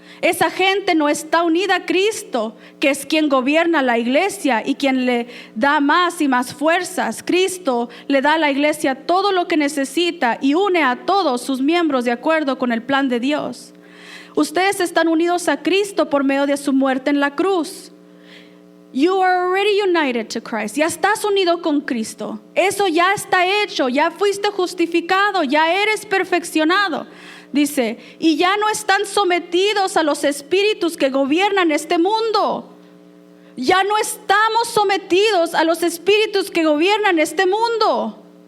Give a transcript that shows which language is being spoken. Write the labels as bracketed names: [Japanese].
[Spanish] Esa gente no está unida a Cristo, que es quien gobierna la iglesia y quien le da más y más fuerzas. Cristo le da a la iglesia todo lo que necesita y une a todos sus miembros de acuerdo con el plan de Dios. Ustedes están unidos a Cristo por medio de su muerte en la cruz. [English] You are already united to Christ. [Spanish] Ya estás unido con Cristo. Eso ya está hecho. Ya fuiste justificado. Ya eres perfeccionado. Dice, y ya no están sometidos a los espíritus que gobiernan este mundo. Ya no estamos sometidos a los espíritus que gobiernan este mundo.